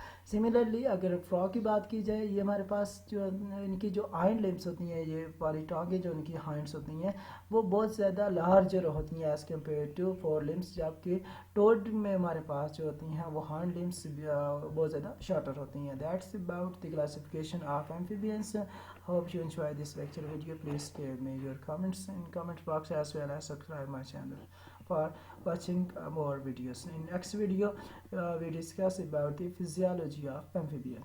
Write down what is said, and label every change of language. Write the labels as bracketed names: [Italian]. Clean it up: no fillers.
[Urdu] Similarly اگر فراگ کی بات کی جائے, یہ ہمارے پاس جو ان کی جو ہائنڈ لمبس ہوتی ہیں, یہ والی ٹانگیں جو ان کی ہائنڈس ہوتی ہیں وہ بہت زیادہ لارجر ہوتی ہیں [English] as compare to four limbs, [Urdu] جبکہ ٹوڈ میں ہمارے پاس جو ہوتی ہیں وہ ہائنڈ لمبس بہت زیادہ شارٹر ہوتی ہیں. [English] That's about the classification of amphibians. Hope you enjoy this lecture video. Please give me your comments in comment box as well as subscribe my channel for watching more videos. In next video we discuss about the physiology of amphibian.